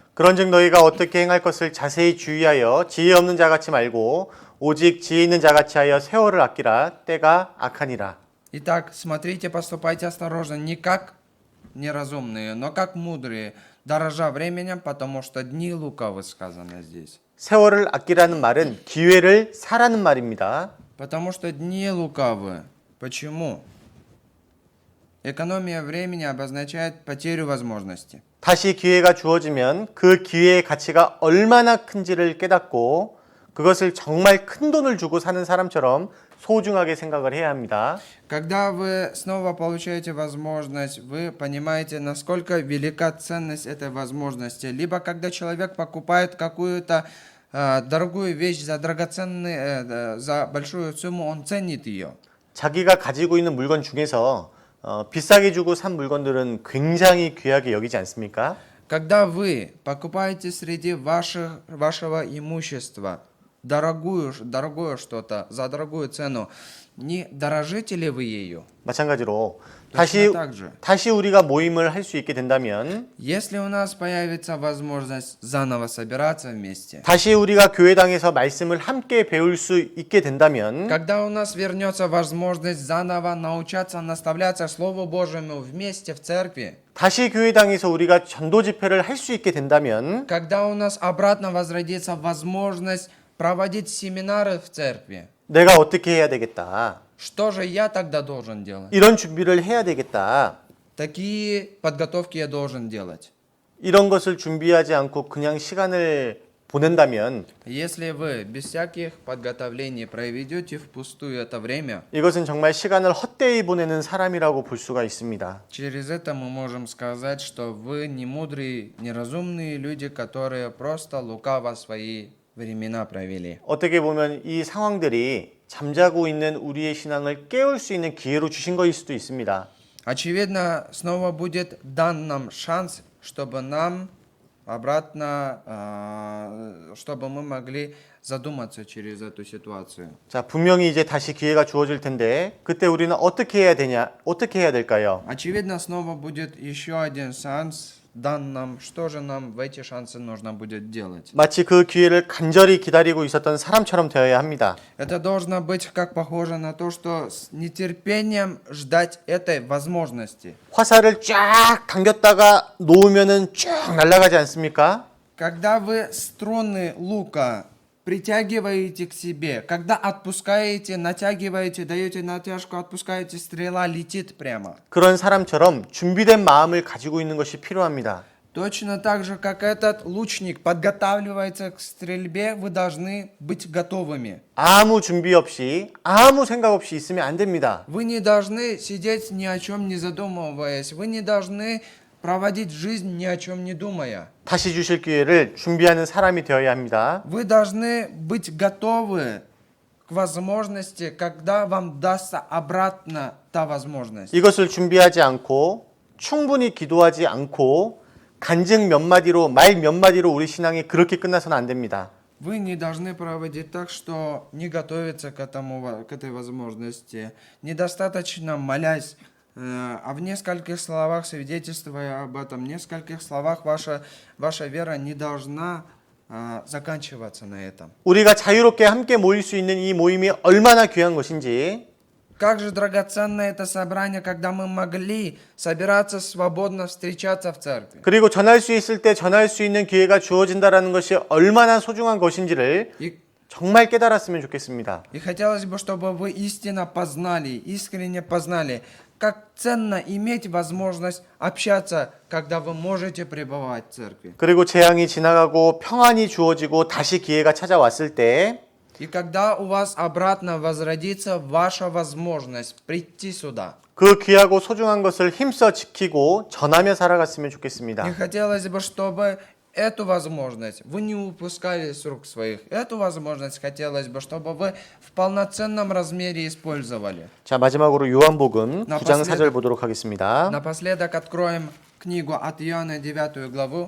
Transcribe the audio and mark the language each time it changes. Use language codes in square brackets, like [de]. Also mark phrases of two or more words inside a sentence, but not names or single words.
[ko] 그런즉 너희가 어떻게 행할 것을 자세히 주의하여 지혜 없는 자같이 말고 오직 지혜 있는 자같이 하여 세월을 아끼라 때가 악하니라. [ru] Итак, смотрите, поступайте осторожно, не как неразумные, но как мудрые, дорожа временем, потому что дни лукавы сказано здесь. [ko] 세월을 아끼라는 말은 기회를 사라는 말입니다. [ru] Потому что дни лукавы. Почему? Экономия времени обозначает потерю возможности. [ko] 다시 기회가 주어지면 그 기회의 가치가 얼마나 큰지를 깨닫고 그것을 정말 큰 돈을 주고 사는 사람처럼 소중하게 생각을 해야 합니다. [ru] Когда вы снова получаете возможность, вы понимаете, насколько велика ценность этой возможности. Либо когда человек покупает какую-то дорогую вещь за за большую сумму, он ценит ее. [ko] 자기가 가지고 있는 물건 중에서 비싸게 주고 산 물건들은 굉장히 귀하게 여기지 않습니까? [ru] Когда вы покупаете среди вашего имущества дорогое что-то за дорогую цену, Не дорожите ли вы ею? [ko] 마찬가지로 [ru] Точно так же. [ko] 다시 우리가 모임을 할 수 있게 된다면, [ru] Если у нас появится возможность заново собираться вместе, [ko] 다시 우리가 교회당에서 말씀을 함께 배울 수 있게 된다면, [ru] когда у нас вернется возможность заново научаться наставляться Слову Божьему вместе в церкви, [ko] 다시 교회당에서 우리가 전도 집회를 할 수 있게 된다면, [ru] когда у нас обратно возродится возможность проводить семинары в церкви, [ko] 내가 어떻게 해야 되겠다. [ru] что же я тогда должен делать? [ko] 이런 준비를 해야 되겠다. [ru] Такие подготовки я должен делать. [ko] 이런 것을 준비하지 않고 그냥 시간을 보낸다면 [ru] Если вы без всяких подготовлений проведете впустую это время, [ko] 이것은 정말 시간을 헛되이 보내는 사람이라고 볼 수가 있습니다. [ru] через это мы можем сказать, что вы не мудрые, неразумные люди, которые просто лукаво свои времена провели. [ko] 어떻게 보면 이 상황들이 잠자고 있는 우리의 신앙을 깨울 수 있는 기회로 주신 것일 수도 있습니다. [ru] Очевидно, снова будет дан нам шанс, чтобы нам обратно, чтобы мы могли задуматься через эту ситуацию. [ko] 자, 분명히 이제 다시 기회가 주어질 텐데 그때 우리는 어떻게 해야 될까요? [ru] Очевидно, снова будет еще один шанс дан нам. Что же нам в эти шансы нужно будет делать? [ko] 마치 그 기회를 간절히 기다리고 있었던 사람처럼 되어야 합니다. [ru] Это должно быть как похоже на то, что с нетерпением ждать этой возможности. [ko] 화살을 쫙 당겼다가 놓으면은 쭉 날아가지 않습니까? [ru] Когда вы струны лука притягиваете к себе, когда отпускаете, натягиваете, даете натяжку, отпускаете, стрела летит прямо. [ko] 그런 사람처럼 준비된 마음을 가지고 있는 것이 필요합니다. [ru] Точно так же, как этот лучник подготавливается к стрельбе, вы должны быть готовыми. [ko] 아무 준비 없이 아무 생각 없이 있으면 안 됩니다. [ru] Вы не должны сидеть ни о чем не задумываясь. Вы не должны проводить жизнь ни о чем не думая. [ko] 다시 주실 기회를 준비하는 사람이 되어야 합니다. [ru] Вы должны быть готовы к возможности, когда вам дастся обратно та возможность. [ko] 이것을 준비하지 않고 충분히 기도하지 않고 간증 몇 마디로 말 몇 마디로 우리 신앙이 그렇게 끝나서는 안 됩니다. [ru] Вы не должны проводить так, что не готовиться к этой возможности, недостаточно молясь, а в нескольких словах свидетельствуя об этом, в нескольких словах ваша вера не должна заканчиваться на этом. [ko] 우리가 자유롭게 함께 모일 수 있는 이 모임이 얼마나 귀한 것인지 [ru] Как же драгоценно это собрание, когда мы могли собираться свободно, встречаться в церкви. [ko] 그리고 전할 수 있을 때 전할 수 있는 기회가 주어진다라는 것이 얼마나 소중한 것인지를 정말 깨달았으면 좋겠습니다. [ru] И хотелось бы, чтобы вы истинно познали, искренне познали, как ценно иметь возможность общаться, когда вы можете пребывать в церкви. [ko] 그리고 재앙이 지나가고 평안이 주어지고 다시 기회가 찾아왔을 때 [ru] И когда у вас обратно возродится ваша возможность прийти сюда. [ko] 그 귀하고 소중한 것을 힘써 지키고 전하며 살아갔으면 좋겠습니다. [ru] И хотелось бы, чтобы эту возможность вы не упускали с рук своих. Эту возможность хотелось бы, чтобы вы в полноценном размере использовали. [ko] 자, 마지막으로 요한복음 나 9장 [ru] послед- [ko] 4절 보도록 하겠습니다. [ru] Напоследок откроем книгу от Иоанна, 9 главу.